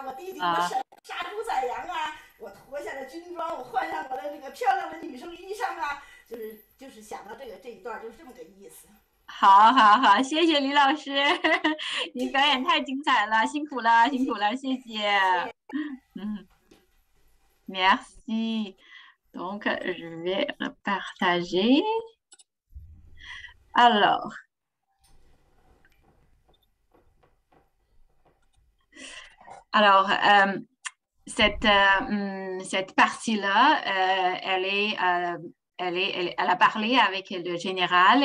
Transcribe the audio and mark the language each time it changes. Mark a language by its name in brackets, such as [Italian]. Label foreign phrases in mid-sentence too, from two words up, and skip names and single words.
[Chinese] 我弟弟我婶杀猪宰羊啊！我脱下了军装，我换上我的这个漂亮的女生衣裳啊！就是想到这一段，就是这么个意思。好，谢谢李老师，你表演太精彩了，辛苦了，谢谢。Merci. [French] Donc, je vais le partager. Alors, cette partie-là, elle a parlé avec le général.